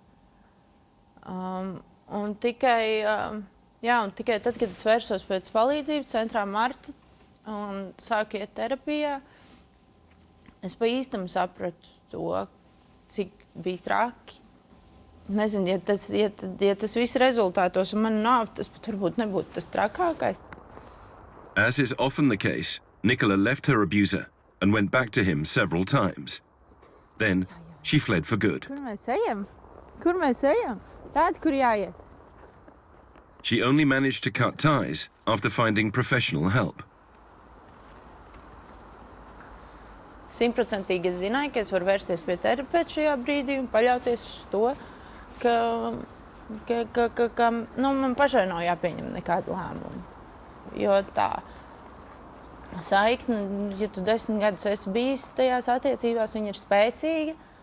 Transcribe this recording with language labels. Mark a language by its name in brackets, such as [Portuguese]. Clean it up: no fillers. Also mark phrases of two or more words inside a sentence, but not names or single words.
[Latvian] Un tikai tad, kad es vērsos pēc palīdzības centrā Marta un sāku iet terapijā, es pa īstam sapratu to, cik bija traki. Nezinu, ja tas viss rezultātos un man nav, tas pat varbūt nebūtu tas trakākais. [English] As is often the case, Nicola left her abuser and went back to him several times. Then she fled for good. [Latvian] Kur mēs ejam? Tāda, kur jāiet. [English] She only managed to cut ties after finding professional help. [Latvian] 100% es zināju, ka es varu vērsties pie terapeita šajā brīdī un paļauties uz to, ka man pašai nav jāpieņem nekādu lēmumu. Jo tā saikne, ja tu 10 gadus esi bijis tajās attiecībās, viņa ir spēcīga.